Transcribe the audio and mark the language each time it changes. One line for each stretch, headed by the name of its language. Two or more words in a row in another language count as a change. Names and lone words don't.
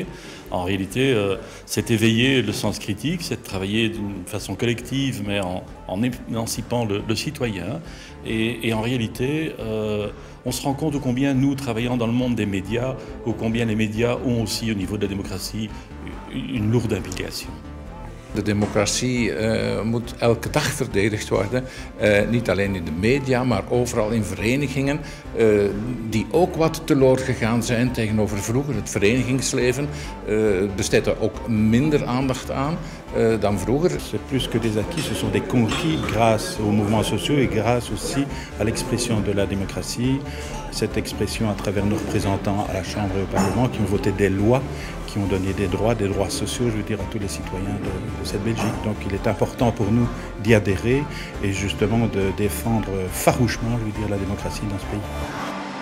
French: En réalité, c'est éveiller le sens critique, c'est travailler d'une façon collective mais en émancipant le citoyen. Et en réalité, on se rend compte de combien nous, travaillant dans le monde des médias, ou combien les médias ont aussi au niveau de la démocratie une lourde implication.
Dutch: De democratie moet elke dag verdedigd worden, niet alleen in de media, maar overal in verenigingen die ook wat teloor gegaan zijn tegenover vroeger. Het verenigingsleven besteedt er ook minder aandacht aan dan vroeger.
French: C'est plus que des acquis, ce sont des conquis grâce aux mouvements sociaux et grâce aussi à l'expression de la démocratie. Cette expression à travers nos représentants à la Chambre et au Parlement qui ont voté des lois, qui ont donné des droits sociaux, je veux dire, à tous les citoyens de cette Belgique. Donc il est important pour nous d'y adhérer et justement de défendre farouchement, je veux dire, la démocratie dans ce pays.